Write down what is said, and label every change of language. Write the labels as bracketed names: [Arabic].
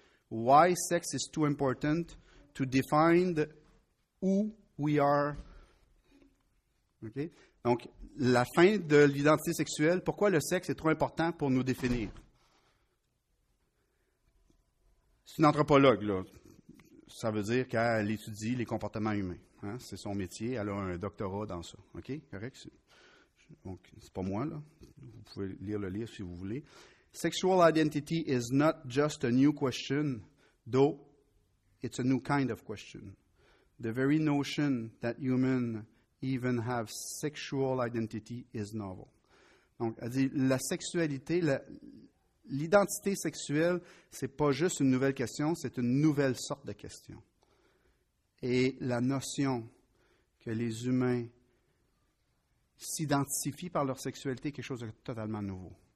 [English] Why Sex is Too Important to Define Who We Are. [French] Okay? » Donc, la fin de l'identité sexuelle, pourquoi le sexe est trop important pour nous définir. C'est une anthropologue, là. Ça veut dire qu'elle étudie les comportements humains. Hein? C'est son métier, elle a un doctorat dans ça. OK, correct? Donc, c'est pas moi, là. Vous pouvez lire le livre si vous voulez. [English] « Sexual identity is not just a new question, though it's a new kind of question. The very notion that humans even have sexual identity is novel. [French] » Donc, elle dit, la sexualité, l'identité sexuelle, c'est pas juste une nouvelle question, c'est une nouvelle sorte de question. Et la notion que les humains s'identifient par leur sexualité, quelque chose de totalement nouveau.